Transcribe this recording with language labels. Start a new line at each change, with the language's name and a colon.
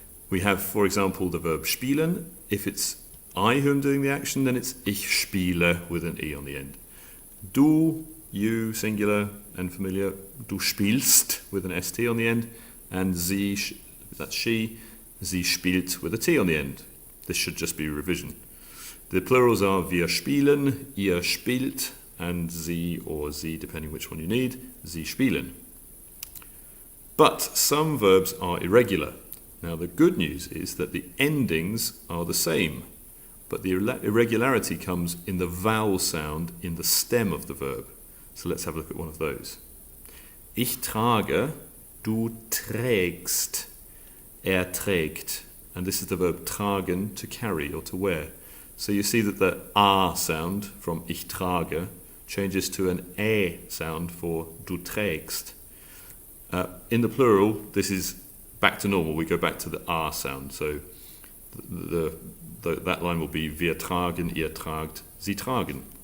English: We have, for example, the verb spielen. If it's I who am doing the action, then it's
German: ich spiele
English: with an E on the end. Du, you, singular and familiar,
German: du spielst
English: with an ST on the end, and sie, that's she,
German: sie spielt
English: with a T on the end. This should just be revision. The plurals are
German: wir spielen, ihr spielt,
English: and sie or sie, depending which one you need,
German: sie spielen.
English: But some verbs are irregular. Now the good news is that the endings are the same, but the irregularity comes in the vowel sound in the stem of the verb. So let's have a look at one of those.
German: Ich trage, du trägst, trägt.
English: And this is the verb tragen, to carry or to wear. So you see that the A sound from
German: ich trage
English: changes to an sound for
German: du trägst.
English: In the plural, this is back to normal. We go back to the A sound. So that line will be
German: wir tragen, ihr tragt, sie tragen.